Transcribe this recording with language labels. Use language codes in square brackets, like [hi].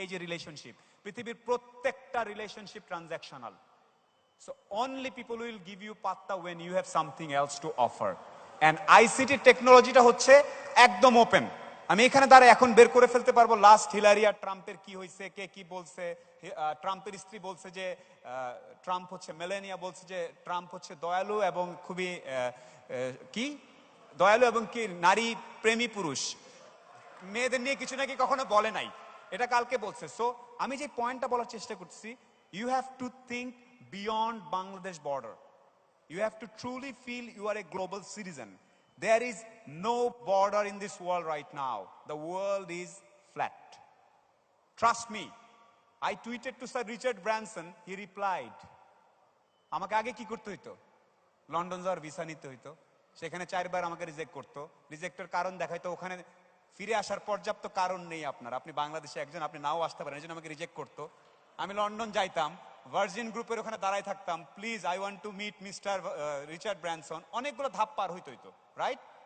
[bn] এই যে রিলেশনশিপ, পৃথিবীর প্রত্যেকটা relationship transactional. [en] So only people will give you patta when you have something else to offer. [bn] And ICT টেকনোলজিটা হচ্ছে একদম open. আমি এখানে দাঁড়া এখন বের করে ফেলতে পারবো লাস্ট হিলারি আর ট্রাম্পের কি হয়েছে, কে কি বলছে। ট্রাম্পের স্ত্রী বলছে যে ট্রাম্প হচ্ছে, মেলানিয়া বলছে যে ট্রাম্প হচ্ছে দয়ালু এবং খুবই কি দয়ালু এবং কি নারী প্রেমী পুরুষ, মেয়েদের নিয়ে কিছু নাকি কখনো বলে নাই, এটা কালকে বলছে। [en] so [bn] আমি যে পয়েন্টটা বলার চেষ্টা করছি, [en] You have to think beyond Bangladesh border. You have to truly feel you are a global citizen. There is no border in this world right now. The world is flat. Trust me. I tweeted to Sir Richard Branson. He replied. [bn] আমাকে আগে কি করতে হইতো? London যাওয়ার visa নিতে হইতো, সেখানে 4 বার আমাকে রিজেক্ট করতো, রিজেক্টের কারণ দেখাইতো, ওখানে ফিরে আসার পর্যাপ্ত কারণ নেই আপনার, আপনি বাংলাদেশে একজন, আপনি নাও আসতে পারেন, এই জন্য আমাকে রিজেক্ট করতো। আমি লন্ডন যাইতাম, ভার্জিন গ্রুপের ওখানে দাঁড়ায় থাকতাম, [en] please I want to meet mister Richard Branson, [bn] অনেকগুলো ধাপ পার হইতো, রাইট?